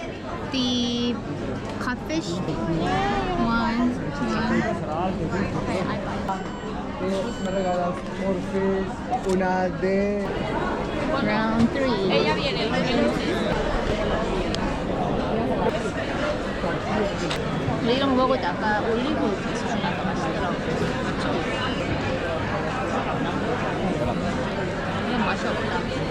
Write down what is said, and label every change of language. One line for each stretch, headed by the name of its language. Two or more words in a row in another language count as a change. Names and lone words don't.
English: The codfish? One. Okay, I buy.
Spanish: Me regalas Morpheus, una de... Round 3. Ella viene.
Korean: 이런 거 먹을 때 아까 올리브 같이 주니까 맛있더라고. 이건 맛이 없다.